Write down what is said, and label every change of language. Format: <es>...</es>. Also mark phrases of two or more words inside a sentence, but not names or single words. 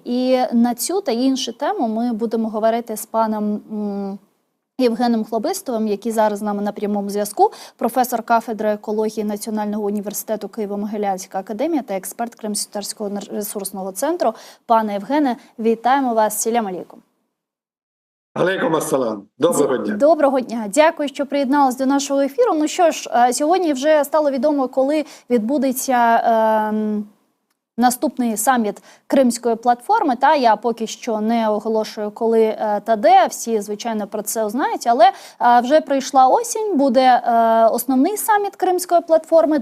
<uk>І на цю та інші теми ми будемо говорити з паном Євгеном Хлобистовим, який зараз з нами на прямому зв'язку, професор кафедри екології Національного університету Києво-Могилянська академія та експерт Кримськотатарського ресурсного центру. Пане Євгене, вітаємо вас.</uk> <ar>سلام عليكم. عليكم السلام.</ar> <uk>Доброго дня. Доброго дня. Дякую, що приєдналися до нашого ефіру. Ну що ж, сьогодні вже стало відомо, коли відбудеться наступний саміт Кримської платформи. Та я поки що не оголошую, коли та де. Всі, звичайно, про це знають. Але вже прийшла осінь, буде основний саміт Кримської платформи.</uk>